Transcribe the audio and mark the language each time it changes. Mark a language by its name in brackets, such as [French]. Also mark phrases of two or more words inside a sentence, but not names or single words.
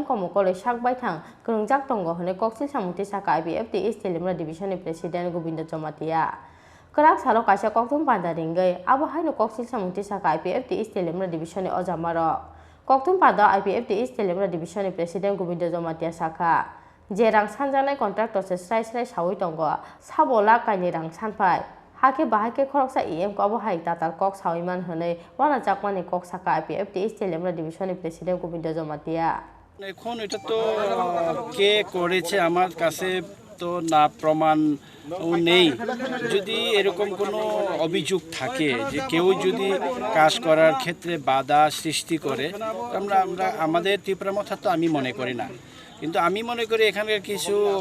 [Kok Borok] komol koloi sakbai thang krongjak tongo hone koksil samungti saka IPF ti East Telemra division ni president Govinda Jamatia krak salo kaisa koktum pandaringai abo haino koksil samungti saka IPF ti East Telemra division ni ojamaro koktum pada IPF ti East Telemra division ni president Govinda Jamatia saka je rang sanjanai contractor se srai sawi tongo sabola kaini rang sanpai hake bahake khoroksa EM ko abo hai tatal kok sawiman hone wana jakmani kok saka IPF ti East Telemra division ni president Govinda Jamatia [Bangla] এখন এটা তো কে করেছে আমার কাছে তো না প্রমাণ নেই যদি এরকম কোনো অভিযোগ থাকে যে কেউ যদি কাজ করার ক্ষেত্রে বাধা সৃষ্টি করে আমরা আমাদের ত্রিপুরা মথা তো আমি মনে করি না কিন্তু আমি মনে করি এখানকার কিছু